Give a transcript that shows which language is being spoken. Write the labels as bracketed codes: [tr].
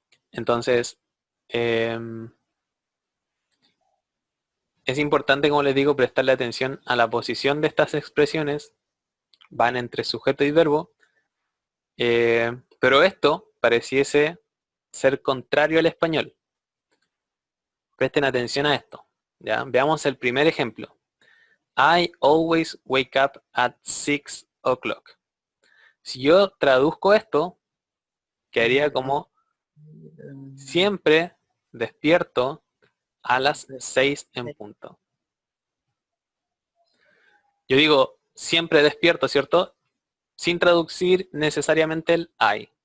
[es] Entonces, es importante, como les digo, prestarle atención a la posición de estas expresiones. Van entre sujeto y verbo. Pero esto pareciese ser contrario al español. Presten atención a esto. ¿Ya? Veamos el primer ejemplo. [en] I always wake up at 6 o'clock. [es] Si yo traduzco esto, quedaría como siempre despierto a las 6 en punto. Yo digo siempre despierto, ¿cierto? Sin traducir necesariamente el I.